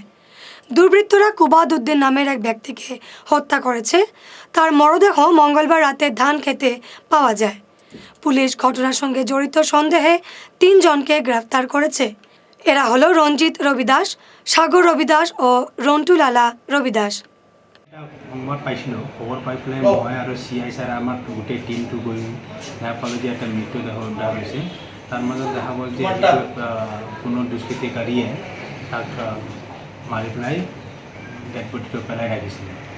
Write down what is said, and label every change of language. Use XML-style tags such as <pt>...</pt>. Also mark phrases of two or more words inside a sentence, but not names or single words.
<bn>দুর্বৃত্তরা কুবাদ উদ্দিন নামের এক ব্যক্তিকে হত্যা করেছে। তার মরদেহ মঙ্গলবার রাতে ধান খেতে পাওয়া যায়। পুলিশ ঘটনার সঙ্গে জড়িত সন্দেহে 3 জনকে গ্রেফতার করেছে। এরা হলো রঞ্জিত রবিদাস, সাগর রবিদাস ও রন্টুলালা রবিদাস।</bn> <as>সংবাদ পাইছিলোঁ, খবৰ পাই পেলাই মই আৰু CI ছাৰ আমাৰ গোটেই টিমটো গৈ দেখা পালোঁ যে এটা মৃতদেহ উদ্ধাৰ হৈছে। তাৰ মাজত দেখা গ'ল যে কোনো দুষ্কৃতিকাৰীয়ে তাক মাৰি পেলাই ডেড বডিটো পেলাই ৰাখিছিলে।</as>